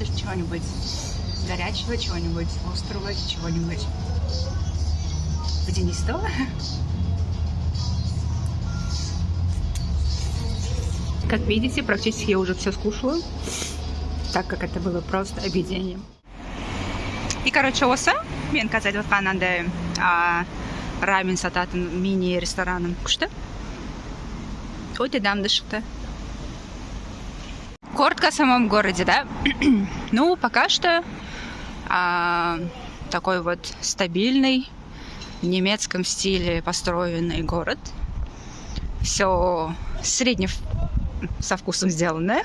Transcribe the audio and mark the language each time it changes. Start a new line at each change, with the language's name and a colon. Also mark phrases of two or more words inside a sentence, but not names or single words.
Russian: Чего-нибудь горячего, чего-нибудь острого, чего-нибудь водянистого. Как видите, практически я уже все скушала, так как это было просто объедением. И,
Kazakh: короче, осы мен қазір отқананда рамен сататын мини-рестораным күшті. Өте дамды шықты.
Russian: Коротко о самом городе, да? Ну, пока что такой вот стабильный, в немецком стиле построенный город. Все средне со вкусом сделанное.